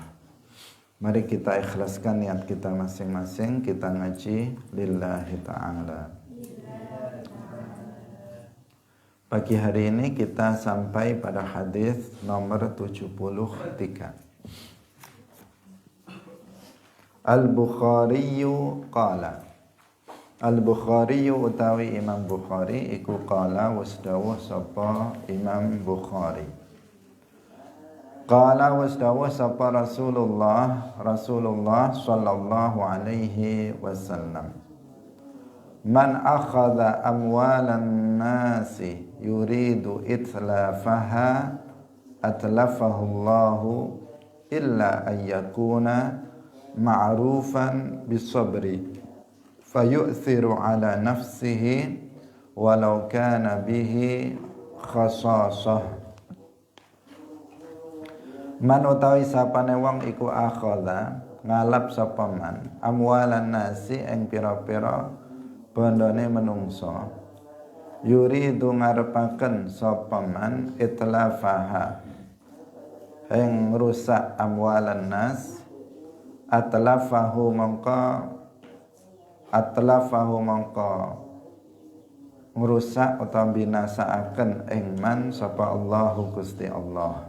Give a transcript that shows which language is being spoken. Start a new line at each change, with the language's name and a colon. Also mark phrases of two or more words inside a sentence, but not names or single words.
Indonesian: Mari kita ikhlaskan niat kita masing-masing, kita ngaji
Arabic: لله تعالى.
Indonesian: Pagi hari ini kita sampai pada hadis nomor 73.
Arabic: البخاري قال.
Javanese: Al-Bukhariyu utawi Imam Bukhari iku qala wasdawuh sapa Imam Bukhari. Qala wasdawuh sapa Rasulullah
Arabic: صلى الله عليه وسلم. من أخذ أموال الناس يريد إتلافها أتلفه الله إلا أن يكون معروفا بالصبر فيؤثر على نفسه ولو كان به خصاصة.
Javanese: Man utawi sapane wong iku akhadha ngalap sapa man
Arabic: أموال الناس
Javanese: ing pira-pira bondone menungso yuridu ngarepaken sapa man itlafaha ing rusak
Arabic: أموال الناس أتلفه
Javanese: mongko atlafahu mongko ngrusak utawa binasaaken ing man sapa Allahu Gusti Allah.